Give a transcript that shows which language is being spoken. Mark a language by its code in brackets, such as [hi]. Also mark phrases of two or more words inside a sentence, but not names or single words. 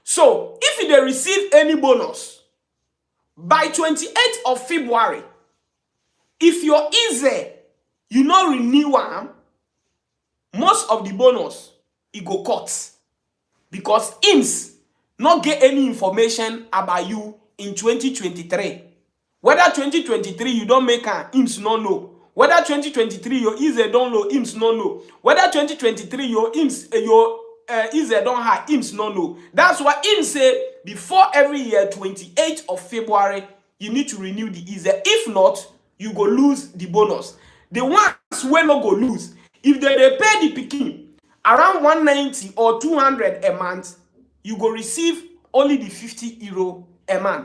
[pcm] So if they receive any bonus by 28th of February, if your ISEE you no renew am, most of the bonus e go cut, because IMSS not get any information about you in 2023. Whether 2023 you don't make am, IMSS no know. Whether 2023 your ISEE don't know, IMSS no know. Whether 2023 your ISEE don't have, IMSS no know. That's why IMSS say before every year 28th of February you need to renew the ISEE. If not, you go lose the bonus. The ones wey no go lose, if they pay the pikin around 190 or 200 a month, you go receive only the €50 a month.